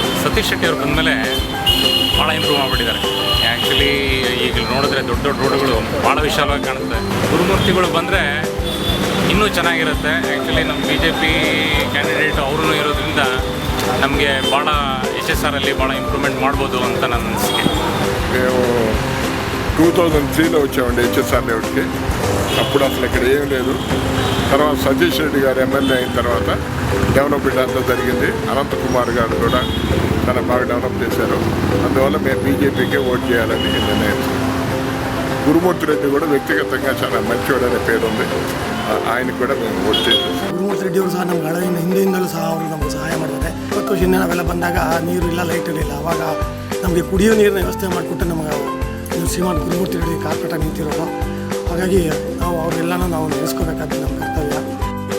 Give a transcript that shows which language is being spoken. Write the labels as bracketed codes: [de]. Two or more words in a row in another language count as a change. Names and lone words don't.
[kn] ಸತೀಶ್ ಶೆಟ್ಟಿ ಅವರು ಬಂದಮೇಲೆ ಭಾಳ ಇಂಪ್ರೂವ್ ಮಾಡಿಬಿಟ್ಟಿದ್ದಾರೆ. ಆ್ಯಕ್ಚುಲಿ ಈಗ ನೋಡಿದ್ರೆ ದೊಡ್ಡ ದೊಡ್ಡ ರೋಡ್ಗಳು ಭಾಳ ವಿಶಾಲವಾಗಿ ಕಾಣುತ್ತೆ. ಗುರುಮೂರ್ತಿಗಳು ಬಂದರೆ ಇನ್ನೂ ಚೆನ್ನಾಗಿರುತ್ತೆ. ಆ್ಯಕ್ಚುಲಿ ನಮ್ಮ BJP ಕ್ಯಾಂಡಿಡೇಟ್ ಅವರು ಇರೋದ್ರಿಂದ ನಮಗೆ ಭಾಳ HSRಲ್ಲಿ భాಳ ఇంప్రూవ్మెంట్ ಮಾಡ್ಬೋದು ಅಂತ ನನ್ನ అనిసిಕೆ. [te] మేము 2003లో వచ్చామండి HSR లేఅవుట్కి. అప్పుడు అసలు ఇక్కడ ఏం లేదు. తర్వాత సతీష్ రెడ్డి గారు MLA అయిన తర్వాత డెవలప్మెంట్ అంతా జరిగింది. అనంతకుమార్ గారు కూడా చాలా బాగా డెవలప్ చేశారు. అందువల్ల మేము BJPకే ఓట్ చేయాలని నిర్ణయించాం. గురుమూర్తి రెడ్డి కూడా వ్యక్తిగతంగా చాలా మంచివాడనే పేరు ఉంది. ఆయనకు ಕೂಡ మేము ಓಟ್ చేస్తాం. [kn] ಗುರುಮೂರ್ತಿ ರೆಡ್ಡಿ ಅವರು ಸಹ ನಮ್ಗೆ ಹಳೆಯಿಂದ ಹಿಂದೆಯಿಂದಲೂ ಸಹ ಅವರು ನಮಗೆ ಸಹಾಯ ಮಾಡಿದ್ದಾರೆ. 20 ವರ್ಷದಿಂದ ನಾವೆಲ್ಲ ಬಂದಾಗ ನೀರು ಇಲ್ಲ, ಲೈಟ್ ಇರಲಿಲ್ಲ. ಆವಾಗ ನಮಗೆ ಕುಡಿಯೋ ನೀರಿನ ವ್ಯವಸ್ಥೆ ಮಾಡಿಕೊಟ್ಟು ನಮಗೆ ಶ್ರೀಮಾನ್ ಗುರುಮೂರ್ತಿ ರೆಡ್ಡಿ ಕಾರ್ಪೊರೇಟಾಗಿ ನಿಂತಿರೋದು. ಹಾಗಾಗಿ ನಾವು ಅವರೆಲ್ಲನೂ ನಾವು ನೆನೆಸ್ಕೋಬೇಕಾದ ನಮ್ಮ ಕರ್ತವ್ಯ.